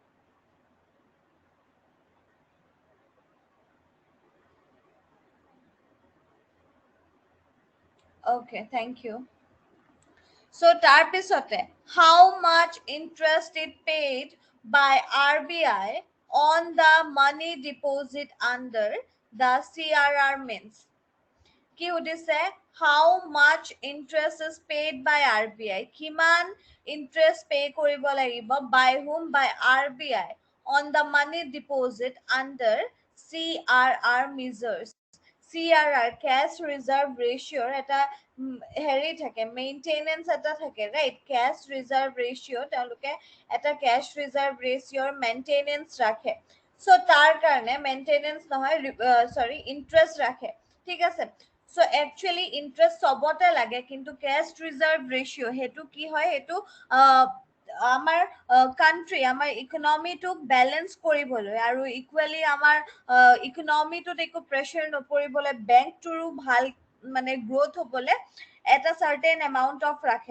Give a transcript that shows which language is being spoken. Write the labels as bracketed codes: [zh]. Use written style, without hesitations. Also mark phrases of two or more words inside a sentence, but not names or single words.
[en] okay, thank you. [as] সো তাৰ পিছতে, [en] how much interest it paid by RBI on the money deposit under the CRR means. [as] কি সুধিছে? [en] how much interest is paid by RBI? [as] কিমান [en] interest pay [as] কৰিব লাগিব? [en] By whom? By RBI on the money deposit under CRR measures. CRR cash reserve ratio [as] এটা হেৰি থাকে, মেইনটেনেন্স এটা থাকে, ৰাইট? [en] cash reserve ratio' [as] তেওঁলোকে এটা [en] cash reserve ratio [as] মেইনটেনেন্স ৰাখে। চ' তাৰ কাৰণে মেইনটেনেন্স নহয়, চৰি, ইণ্টাৰেষ্ট ৰাখে, ঠিক আছে? চ' একচুৱেলি ইণ্টাৰেষ্ট চবতে লাগে, কিন্তু [en] cash reserve ratio' [as] সেইটো কি হয়, সেইটো আমাৰ কাণ্ট্ৰি, আমাৰ ইকনমিটোক বেলেঞ্চ কৰিবলৈ আৰু ইকুৱেলি আমাৰ ইকনমিটোত একো প্ৰেছাৰ নপৰিবলৈ, বেংকটোৰো ভাল মানে গ্ৰোথ হ'বলৈ এটা [en] certain amount of [as] ৰাখে।